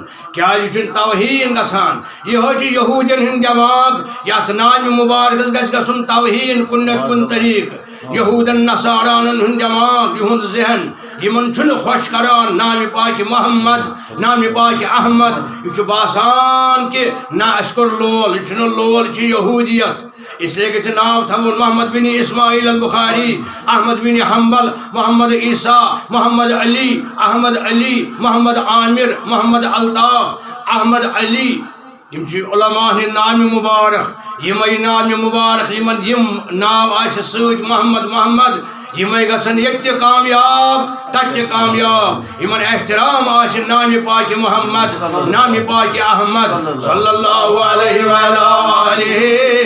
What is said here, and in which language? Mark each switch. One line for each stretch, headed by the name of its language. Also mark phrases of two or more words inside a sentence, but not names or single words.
Kashmiri: کیٛازِ یہِ چھُنہٕ توہیٖن گژھان یِہوے چھُ یہوٗدین ہُنٛد دٮ۪ماغ یتھ نامہِ مُبارکس گژھِ گژھُن توہیٖن کُنہِ نتہٕ کُنہِ طریٖقہٕ یہوٗدن نصارانن ہُنٛد دٮ۪ماغ یِہُنٛد ذہن یِمن چھُنہٕ خۄش کران نامہِ پاکہِ محمد نامہِ پاکہِ احمد یہِ چھُ باسان کہِ نہ اَسہِ کوٚر لول یہِ چھُنہٕ لول یہِ چھُ یہوٗدیت اسلیے گژھِ ناو تھاوُن محمد بن اسماعیل البخاری احمد بن حنبل محمد عیسیٰ محمد علی احمد علی محمد عامر محمد الطاف احمد علی یِم چھِ علماء ہٕنٛدۍ نامہِ مُبارک یِمے نامہِ مُبارک یِمن یِم ناو آسہِ سۭتۍ محمد یِمے گژھن ییٚتہِ تہِ کامیاب تتہِ تہِ کامیاب یِمن احترام آسہِ نامہِ پاکہِ محمد نامہِ پاکہِ احمد
Arabic: صلی اللہ علیہ وآلہ